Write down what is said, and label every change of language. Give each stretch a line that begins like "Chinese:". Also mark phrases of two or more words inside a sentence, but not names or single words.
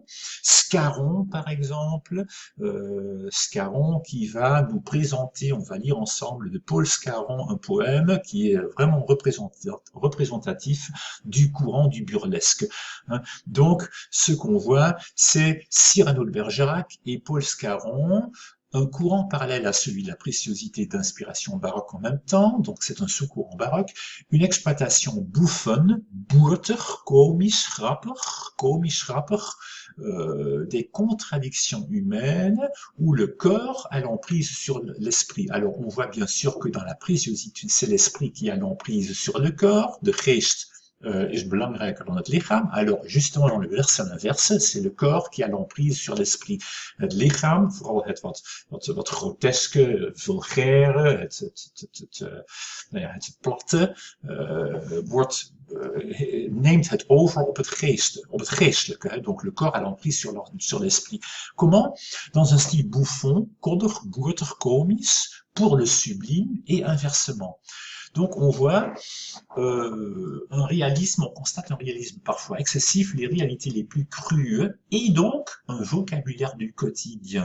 French: Scarron, par exemple, Scarron qui va nous présenter, on va lire ensemble de Paul Scarron un poème qui est vraiment représentatif du courant du burlesque. Donc, ce qu'on voit, c'est Cyrano de Bergerac et Paul Scarron, un courant parallèle à celui de la préciosité d'inspiration baroque en même temps, donc c'est un sous-courant baroque, une exploitation bouffonne,
Dutch: boertig, komisch, grappig,
French: des contradictions humaines où le corps a l'emprise sur l'esprit. Alors on voit bien sûr que dans la préciosité, c'est l'esprit qui a l'emprise sur le corps,
Dutch: de geest is belangrijker dan het lichaam.
French: Alors, justement, dans le versant inverse, c'est le corps qui a l'emprise sur l'esprit.
Dutch: Het lichaam, vooral het wat groteske, vulgaire, het platte, neemt het over op het geestelijke.
French: Donc, le corps a l'emprise sur l'esprit. Comment? Dans un style bouffon,
Dutch: koddig, boertig, komisch,
French: pour le sublime et inversement. Donc on voit un réalisme, on constate un réalisme parfois excessif, les réalités les plus crues, et donc un vocabulaire du quotidien.